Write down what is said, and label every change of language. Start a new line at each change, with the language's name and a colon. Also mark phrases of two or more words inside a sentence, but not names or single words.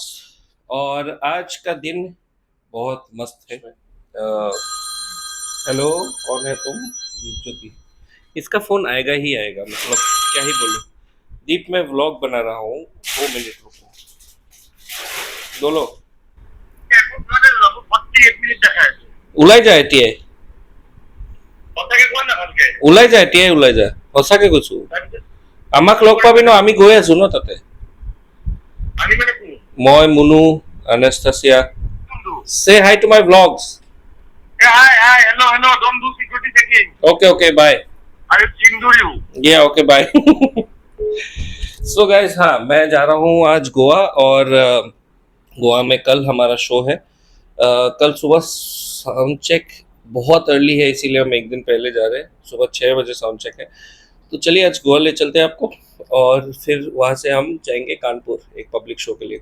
Hindi: और आज का दिन बहुत मस्त है। हेलो, कौन है तुम? दीप ज्योति। इसका फोन आएगा ही आएगा, मतलब क्या ही बोलूं। दीप, मैं व्लॉग बना रहा हूँ, 2 मिनट रुको।
Assamese: बोलो। ওলাই যায় এতিয়াই। ওলাই যায় এতিয়াই, ওলাই যায় সঁচাকে কৈছো। আমাক লগ পাবি ন, আমি গৈ আছো ন তাতে। মই, মুনু, Anastasia.
English: Say hi to my vlogs. Hey, hi, hi, hello, hello. Don't do security checking. Okay, okay, bye. I will chindu you. Yeah, okay, bye. So guys,
Hindi: हाँ, मैं जा रहा हूँ आज गोवा। और गोवा में कल हमारा शो है। कल सुबह
English: sound check
Hindi: बहुत अर्ली है, इसीलिए हम एक दिन पहले जा रहे हैं। सुबह 6 बजे
English: sound check
Hindi: है। तो चलिए आज गोवा ले चलते हैं आपको, और फिर वहाँ से हम जाएंगे कानपुर एक
English: public show
Hindi: के लिए।